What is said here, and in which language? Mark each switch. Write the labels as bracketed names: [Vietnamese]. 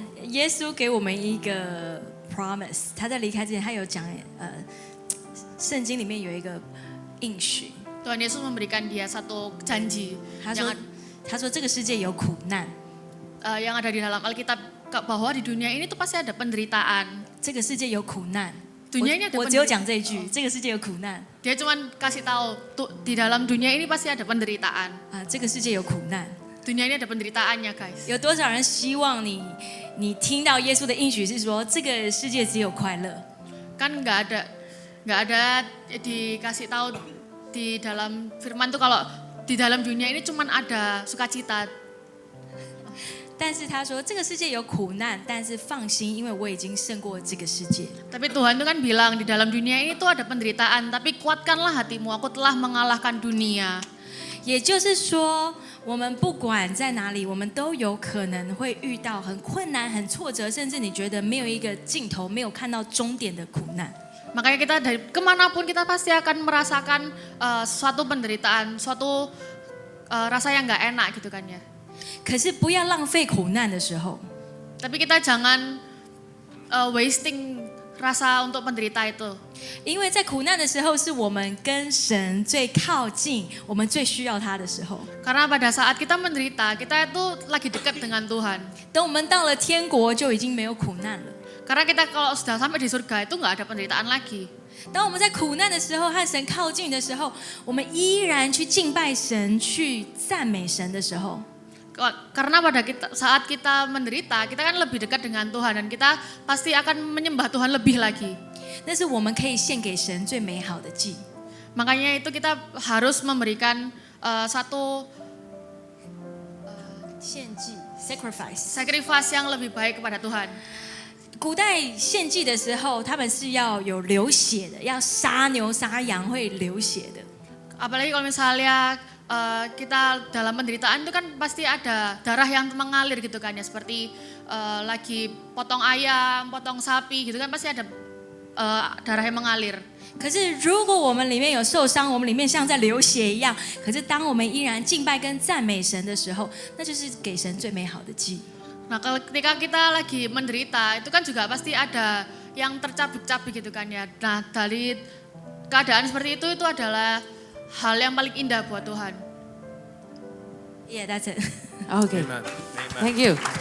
[Chinese] 耶稣给我们一个 promise， 他在离开之前，他有讲，圣经里面有一个应许， [Indonesian] Tuhan Yesus memberikan dia satu janji [Chinese] 他说 他说这个世界有苦难， [Indonesian] yang ada di dalam Alkitab bahwa di dunia ini tuh pasti ada penderitaan. [Chinese] 这个世界有苦难。 [Indonesian] Dunia ini ada [Chinese] 我只有讲这一句，这个世界有苦难 [Indonesian] Dia cuman kasih tahu di dalam dunia ini pasti ada penderitaan. [Chinese] 啊，这个世界有苦难。 [Indonesian] Dunia ini ada penderitaannya, guys. [Chinese] 有多少人希望你听到耶稣的应许是说，这个世界只有快乐？ [Indonesian] Kan nggak ada dikasih tahu di dalam firman tuh kalau di dalam dunia ini cuman ada sukacita. [Chinese] 但是他说，这个世界有苦难，但是放心，因为我已经胜过这个世界。 [Indonesian] Tapi Tuhan tuh kan bilang di dalam dunia ini tuh ada penderitaan, tapi kuatkanlah hatimu, aku telah mengalahkan dunia. [Chinese] 也就是说，我们不管在哪里，我们都有可能会遇到很困难、很挫折，甚至你觉得没有一个尽头、没有看到终点的苦难。 [Indonesian] Makanya kita dari kemanapun kita pasti akan merasakan suatu penderitaan, suatu rasa yang nggak enak gitu kan ya. [Chinese] 可是不要浪费苦难的时候， [Indonesian] Tapi kita jangan wasting rasa untuk penderita itu. [Chinese] 因为在苦难的时候，是我们跟神最靠近，我们最需要他的时候。 [Indonesian] Karena pada saat kita menderita, kita itu lagi dekat dengan Tuhan. [Chinese] 等我们到了天国，就已经没有苦难了。 [Indonesian] Karena kita kalau sudah sampai di surga itu nggak ada penderitaan lagi. [Chinese] 当我们在苦难的时候和神靠近的时候，我们依然去敬拜神、去赞美神的时候， [Indonesian] Karena saat kita menderita, kita kan lebih dekat dengan Tuhan dan kita pasti akan menyembah Tuhan lebih lagi. [Chinese] 那是我们可以献给神最美好的祭。 [Indonesian] Makanya itu kita harus memberikan satu [Chinese] 献祭 （sacrifice）。 [Indonesian] sacrifice yang lebih baik kepada Tuhan. [Chinese] 古代献祭的时候，他们是要有流血的，要杀牛杀羊会流血的。 [Indonesian] Apalagi kalau misalnya kita dalam penderitaan itu kan pasti ada darah yang mengalir gitu kan ya. Seperti lagi potong ayam, potong sapi gitu kan pasti ada darah yang mengalir. [Chinese] 可是如果我们里面有受伤，我们里面像在流血一样，可是当我们依然敬拜跟赞美神的时候，那就是给神最美好的祭。 [Indonesian] Nah kalau ketika kita lagi menderita itu kan juga pasti ada yang tercabik-cabik gitu kan ya. Nah dari keadaan seperti itu adalah hal yang paling indah buat Tuhan. [English] Yeah, that's it. Oke, Amen. thank you.